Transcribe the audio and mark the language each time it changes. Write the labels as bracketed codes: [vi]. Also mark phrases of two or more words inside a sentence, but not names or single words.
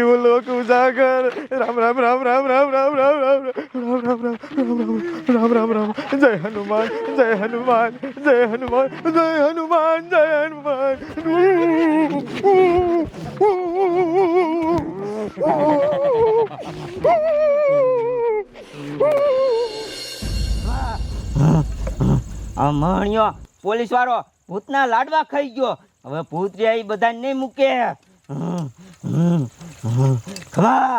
[hi] लोक उजागर राम राम राम राम राम राम राम राम राम राम राम राम राम जय हनुमान जय हनुमान जय हनुमान जय हनुमान जय हनुमान [gu] મણ્યો પોલીસ વાળો ભૂતના લાડવા ખાઈ ગયો હવે ભૂત રે એ બધા નહીં મૂકે ખમા